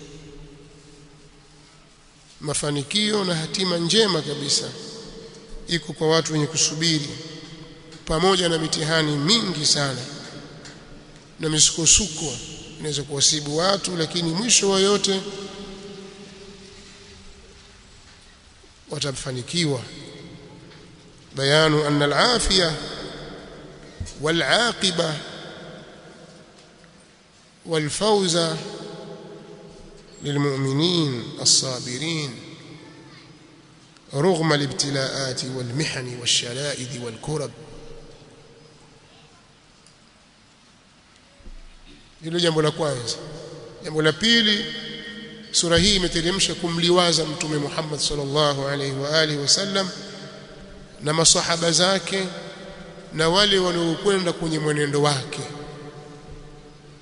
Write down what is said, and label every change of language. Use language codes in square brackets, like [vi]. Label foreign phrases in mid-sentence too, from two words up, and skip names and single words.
[sw] Mafanikio na hatima njema kabisa iko kwa watu wenye kusubiri, pamoja na mitihani mingi sana na misukosuko inaweza kuwasibu watu, lakini mwisho wa yote watafanikiwa. [ar] بيان أن العافية والعاقبة والفوز للمؤمنين الصابرين رغم الابتلاءات والمحن والشدائد والكرب. [sw] Hilo jambo la kwanza. Jambo la pili, sura hii imeteremsha kumliwaza Mtume Muhammad [ar] صلى الله عليه وآله وسلم [sw] na masahaba zake na wale waliokwenda kwenye mwenendo wake,